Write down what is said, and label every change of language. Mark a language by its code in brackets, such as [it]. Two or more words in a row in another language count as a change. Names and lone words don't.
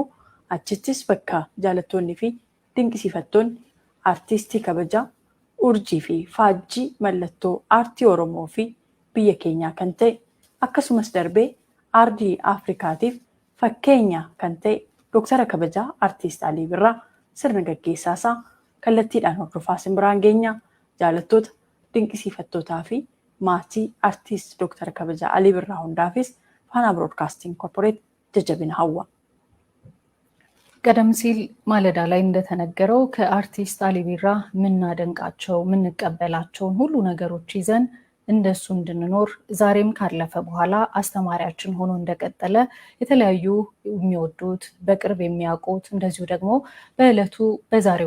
[om] Achittis bakka jaalattoonni fi dinqisiifattoonni artiistii kabajaa urjii fi faajjii mallattoo aartii Oromoo fi biyya keenyaa kan ta'e akkasumas darbee aardii Afrikaatiif fakkeenya kan ta'e Dooktara kabajaa Artiist Alii Birraa sirna gaggeessaa isaa kallattiidhaan hordofaa isin biraan geenya. Jaalattoota dinqisiifattootaa fi maatii Artiist Dooktara kabajaa Alii Birraa hundaafis Faanaa Broadcasting Corporate jajabina hawwa. [am] ቀደም ሲል ማለዳ ላይ እንደተነገረው ከአርቲስት አሊ ቢራ የምናደንቃቸው የምንቀበላቸውን ሁሉ ነገሮች ይዘን እንደሱ እንድንኖር ዛሬም ካለፈ በኋላ አስተማሪያችን ሆኖ እንደቀጠለ የተለያዩ የሚወዱት በቅርብ የሚያውቁት እንደዚሁ ደግሞ በዕለቱ በዛሬው